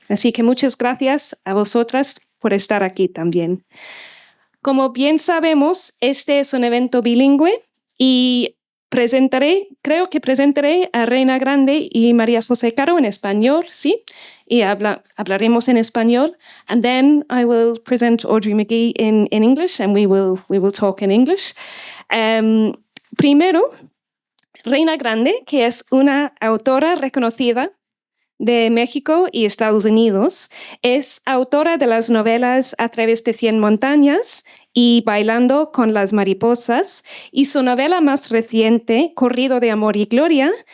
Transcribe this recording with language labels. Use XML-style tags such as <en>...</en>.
<es>Así que muchas gracias a vosotras por estar aquí también. Como bien sabemos, este es un evento bilingüe y creo que presentaré a Reyna Grande y María José Caro en español, ¿sí? Y hablaremos en español.</es> <en>And then I will present Audrey Magee in English, and we will talk in English.</en> <es>Primero, Reyna Grande, que es una autora reconocida de México y Estados Unidos, es autora de las novelas A través de 100 montañas y Bailando con las mariposas, y su novela más reciente, Corrido de Amor y Gloria,</es>